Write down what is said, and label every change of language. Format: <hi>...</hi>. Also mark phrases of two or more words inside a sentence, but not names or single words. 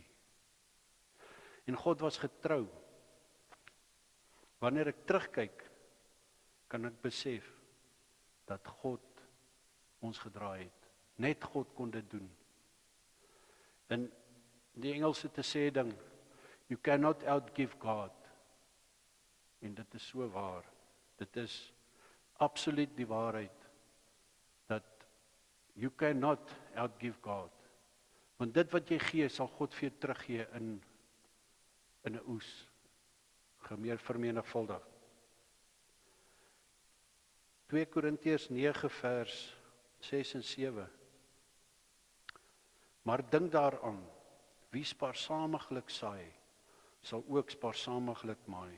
<af>En God was getrou. Wanneer ek terugkyk, kan ek besef dat God ons gedraai het. Net God kon dit doen. In die Engelse te sê ding,</af> <en>you cannot outgive God.</en> <af>En dit is so waar. Dit is absoluut die waarheid, dat</af> <en>you cannot outgive God.</en> <af>Want dit wat jy gee, sal God vir jou teruggee in 'n oes. Vermenigvuldig. 2 Korintiërs 9 vers 6 en 7. Maar dink daaraan, wie spaarsamiglik saai, sal ook spaarsamiglik maai.</af>